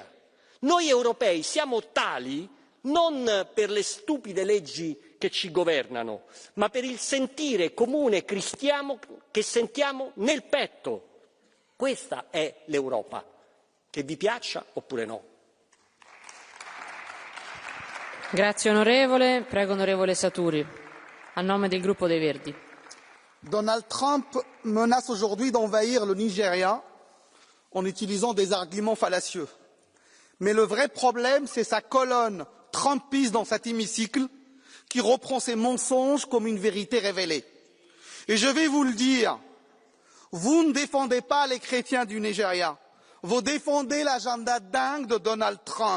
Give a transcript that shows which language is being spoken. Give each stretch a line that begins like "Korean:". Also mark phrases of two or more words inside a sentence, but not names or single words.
Italian: Noi europei siamo tali non per le stupide leggi che ci governano, ma per il sentire comune cristiano che sentiamo nel petto. Questa è l'Europa, che vi piaccia oppure no. Grazie onorevole. Prego onorevole Saturi, a nome del gruppo dei Verdi.
French: Donald Trump menace aujourd'hui d'envahir le Nigeria en utilisant des arguments fallacieux. Mais le vrai problème, c'est sa colonne trumpiste dans cet hémicycle qui reprend ses mensonges comme une vérité révélée. Et je vais vous le dire, vous ne défendez pas les chrétiens du Nigeria, vous défendez l'agenda dingue de Donald Trump.